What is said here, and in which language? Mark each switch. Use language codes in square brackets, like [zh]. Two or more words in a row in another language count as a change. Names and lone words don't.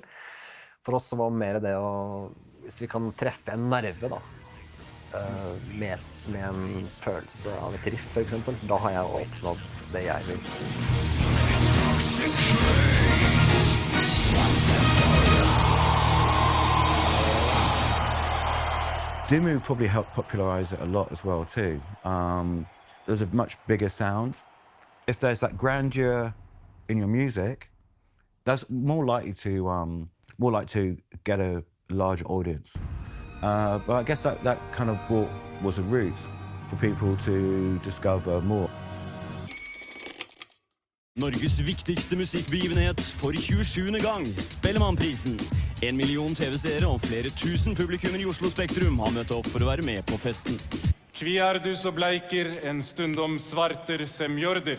[no] For oss var mer det å, hvis vi kan treffe en nerve, da, med en følelse av et riff, for eksempel, da har jeg oppnådd det jeg vil. [en] Dimmu probably helped popularize it a lot as well too. There's a much bigger sound. If there's that grandeur in your music, that's more likely to get a larger audience. But I guess that kind of was a route for people to discover more. [no] Norges viktigste musikkbegivenhet for 27. gang, Spellemannprisen. 1 million TV-seere og flere tusen publikummer i Oslo Spektrum har møtt opp for å være med på festen. Kvi er du så bleiker, en stundom svarter sem jorder.